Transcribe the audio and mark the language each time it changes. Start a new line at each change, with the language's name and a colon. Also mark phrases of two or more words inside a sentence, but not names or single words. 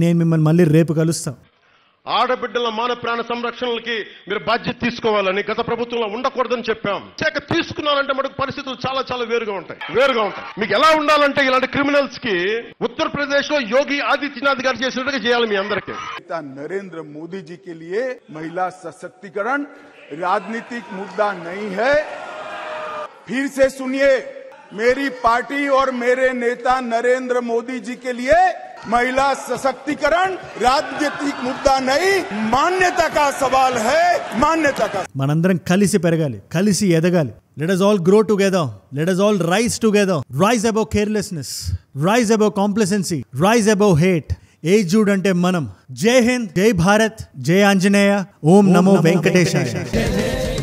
Telugu: అండ్ నేను మిమ్మల్ని మళ్ళీ రేపు కలుస్తాను. ఆడబిడ్డల మాన ప్రాణ సంరక్షణలకి మీరు బాధ్యత తీసుకోవాలని గత ప్రభుత్వంలో ఉండకూడదని చెప్పాం. తీసుకున్నారంటే మనకు పరిస్థితులు చాలా చాలా వేరుగా ఉంటాయి. మీకు ఎలా ఉండాలంటే ఇలాంటి క్రిమినల్స్ కి ఉత్తరప్రదేశ్ లో యోగి ఆదిత్యనాథ్ గారు చేసినట్టుగా చేయాలి మీ అందరికీ.
Hindi: नरेंद्र मोदी जी के लिए महिला सशक्तिकरण राजनीतिक मुद्दा नहीं है. फिर से सुनिए, मेरी पार्टी और मेरे नेता नरेंद्र मोदी जी के लिए महिला सशक्तिकरण राजनीतिक मुद्दा नहीं, मान्यता का सवाल है. मान्यता का
Telugu: మనందరం కలిసి పెరగాలి, కలిసి ఎదగాలి.
English: Let us all grow together. Let us all rise together. Rise above carelessness. Rise above complacency. Rise above hate.
Telugu: ఏజుడ్ అంటే మనం. జై హింద్, జై భారత్, జై ఆంజనేయ, ఓం నమో వెంకటేశాయ.